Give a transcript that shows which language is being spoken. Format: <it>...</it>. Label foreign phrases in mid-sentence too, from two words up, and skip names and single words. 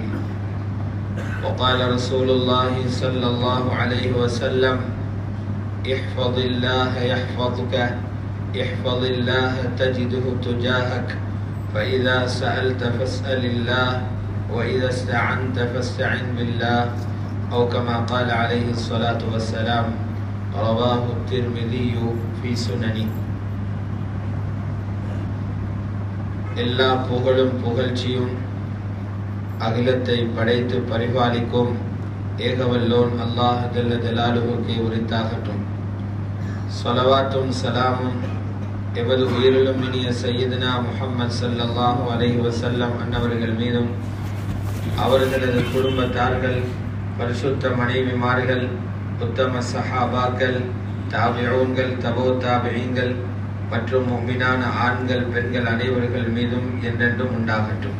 <ar>وقال رسول الله صلى الله عليه وسلم: احفظ الله يحفظك، احفظ الله تجده تجاهك، فإذا سألت فاسأل الله، وإذا استعنت فاستعن بالله، أو كما قال عليه الصلاة والسلام. رواه الترمذي في سننه.</ar> <ta>எல்லா புகழும் புகழ்ச்சியும் அகிலத்தை படைத்து பரிபாலிக்கும் ஏகவல்லோன் அல்லாஹ்</ta> <ar>جل جلاله</ar> <ta>உரித்தாகட்டும். ஸலவாத்தும் சலாமும் எமது உயிரிலும் இனிய சையதுனா முஹம்மது</ta> <ar>صلى الله عليه وسلم</ar> <ta>அன்னவர்கள் மீதும், அவர்களது குடும்பத்தார்கள், பரிசுத்த மனைவிமார்கள், உத்தம சஹாபாக்கள், தாபிஊன்கள், தபோ தாபிஈன்கள் மற்றும் முஃமினான ஆண்கள் பெண்கள் அனைவர்கள் மீதும் என்றென்றும் உண்டாகட்டும்.</ta>